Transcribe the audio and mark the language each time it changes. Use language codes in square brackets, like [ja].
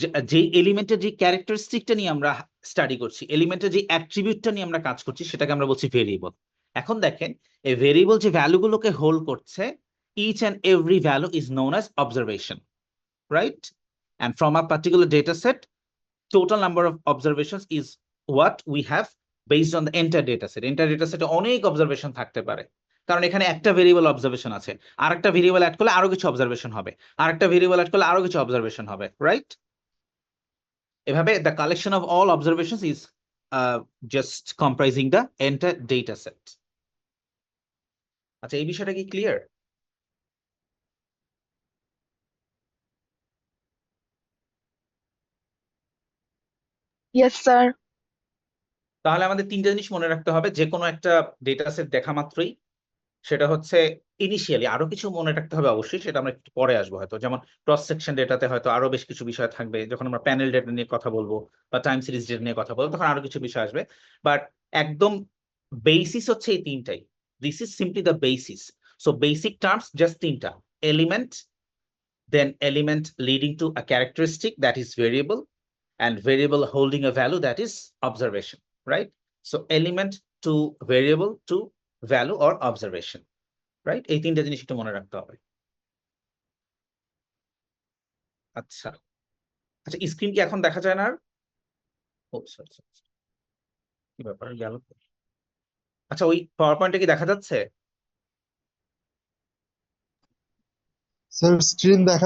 [bn] যে এলিমেন্টের যে ক্যারেক্টারিস্টিকটা নিয়ে আমরা স্টাডি করছি, এলিমেন্টের যে অ্যাট্রিবিউটটা নিয়ে আমরা কাজ করছি, সেটাকে আমরা বলছি ভেরিয়েবল। এখন দেখেন এই ভেরিয়েবল যে ভ্যালুগুলোকে হোল্ড করছে, [en] each and every value is known as observation, right? And from a particular data set, total number of observations is what we have based on the entire data set. [bn] Entire data set অনেক observation থাকতে পারে, কারণ এখানে একটা variable observation আছে, আরেকটা variable add করলে আরো কিছু অবজারভেশন হবে, আরেকটা ভেরিয়েবল অ্যাড করলে আরো কিছু অবজারভেশন হবে, রাইট? [en] এভাবে the collection of all observations is just comprising the entire data set. [bn] আচ্ছা, এই বিষয়টা কি ক্লিয়ার? [en] Yes, sir. [bn] তাহলে আমাদের তিনটা জিনিস মনে রাখতে হবে যে কোনো একটা ডেটা সেট দেখা মাত্রই। সেটা হচ্ছে ইনিশিয়ালি আরো কিছু মনে রাখতে হবে অবশ্যই, সেটা আমরা একটু পরে আসবো হয়তো, যেমন ক্রস সেকশন ডেটাতে হয়তো আরো বেশ কিছু বিষয় থাকবে, যখন আমরা প্যানেল ডেটা নিয়ে কথা বলবো বা টাইম সিরিজ ডেটা নিয়ে কথা বলবো তখন আরো কিছু বিষয় আসবে। বাট একদম বেসিস হচ্ছে এই তিনটাই, [en] This is simply the basis. So basic terms just তিনটা: element, then element leading to a characteristic that is variable, and variable holding a value that is observation, right? So element to variable to value or observation, right? [bn] এই তিনটা জিনিস একটু মনে রাখতে হবে। আচ্ছা আচ্ছা, স্ক্রিন কি এখন দেখা যায় না আর? ও সরি সরি, কি ব্যাপার গেল? আচ্ছা, ওই পাওয়ার পয়েন্টে কি দেখা যাচ্ছে? স্যার স্ক্রিন দেখা